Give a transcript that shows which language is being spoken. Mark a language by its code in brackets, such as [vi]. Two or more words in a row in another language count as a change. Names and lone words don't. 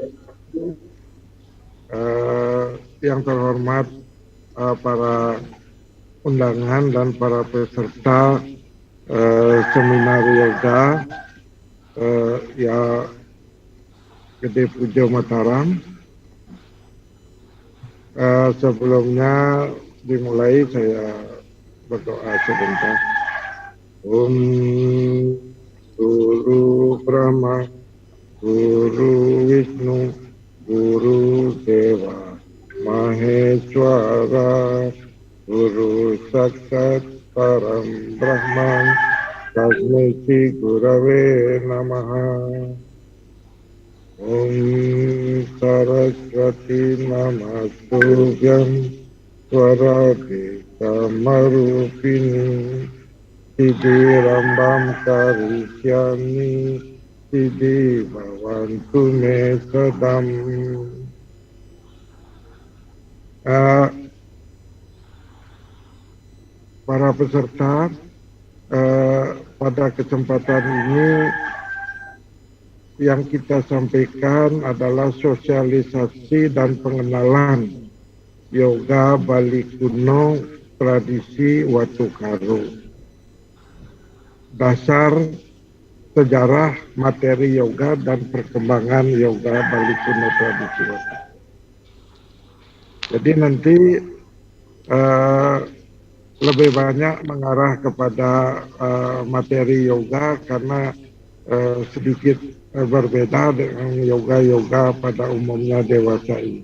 [id] Yang terhormat para undangan dan para peserta seminar yoga ya Gede Pujo Mataram. Sebelumnya dimulai saya berdoa sebentar. [sa] Om Guru Brahma, Guru Wisnu, Guru Deva Maheshwara, Guru Saksat Param Brahman, Tasmai Shri Gurave Namaha. Om Saraswati Namastubhyam Swarati Samarupini Siddhi Rambam Karishyami Siddhi Bhavantu Me Sadam. [id] Para peserta, pada kesempatan ini yang kita sampaikan adalah sosialisasi dan pengenalan yoga Bali kuno, tradisi Watu Karu, dasar sejarah materi yoga dan perkembangan yoga Bali kuno tradisi Watu. Jadi nanti lebih banyak mengarah kepada materi yoga karena sedikit berbeda dengan yoga-yoga pada umumnya dewasa ini.